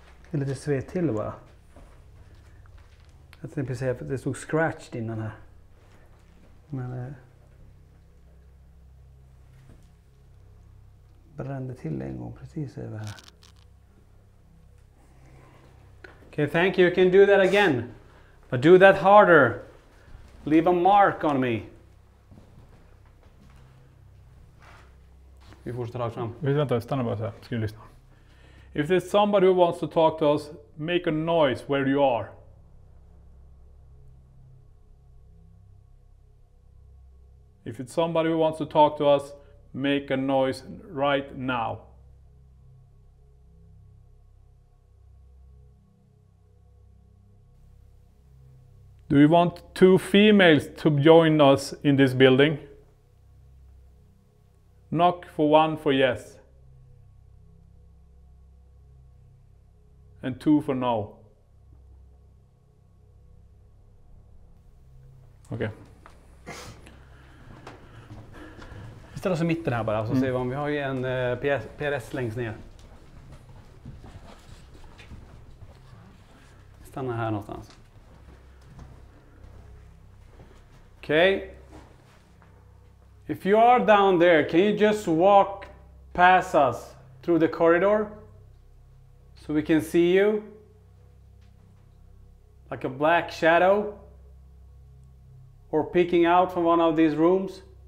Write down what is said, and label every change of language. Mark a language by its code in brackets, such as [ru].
[sv] Eller det sved till bara. Jag tänkte precis säga att det stod scratched innan här. Men brände till en gång precis över här. [en] Okay, thank you. You can do that again. But do that harder. Leave a mark on me. [sv] Vi fortsätter rakt fram. Vänta, stanna bara så här. Ska vi lyssna. [en] If there's somebody who wants to talk to us, make a noise where you are. If it's somebody who wants to talk to us, make a noise right now. Do you want 2 females to join us in this building? Knock for 1 for yes. And 2 for no. [sv] Okej. Vi ställer oss i mitten här bara, så ser vi om vi har ju en PRS längst ner. Vi stannar här någonstans. [en] Okay. If you are down there, can you just walk past us through the corridor so we can see you? Like a black shadow? Or peeking out from one of these rooms?